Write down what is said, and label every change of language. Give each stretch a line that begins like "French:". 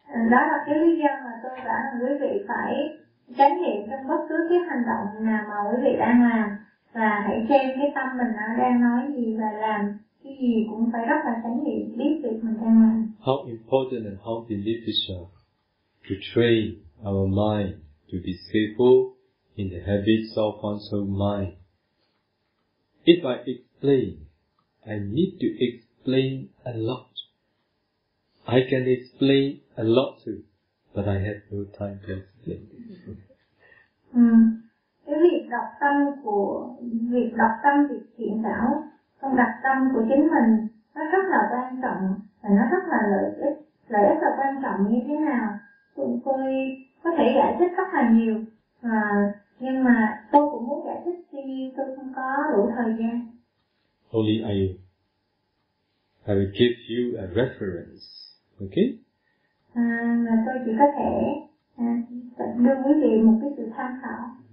Vietnamese: Đó là cái lý do mà tôi bảo là quý vị phải chánh niệm trong bất cứ cái hành động nào mà quý vị đang làm, và hãy xem cái tâm mình nó đang nói gì và làm cái gì cũng phải rất là chánh niệm, biết việc mình đang làm.
English: How important and how beneficial to train our mind to be skillful in the habits of one's own mind. If I explain, I need to explain a lot. I can explain a lot too, but I have no time to explain.
Vietnamese: Cái việc đọc tâm việc thiện xảo, trong đặt tâm của chính mình, nó rất là quan trọng và nó rất là lợi ích. Lợi ích là quan trọng như thế nào? Tôi có thể giải thích rất là nhiều, nhưng mà tôi cũng muốn giải thích, tuy nhiên tôi không có đủ thời gian.
English: Only I will give you a reference, okay?
Vietnamese: Mà tôi chỉ có thể đưa quý vị một cái sự tham khảo.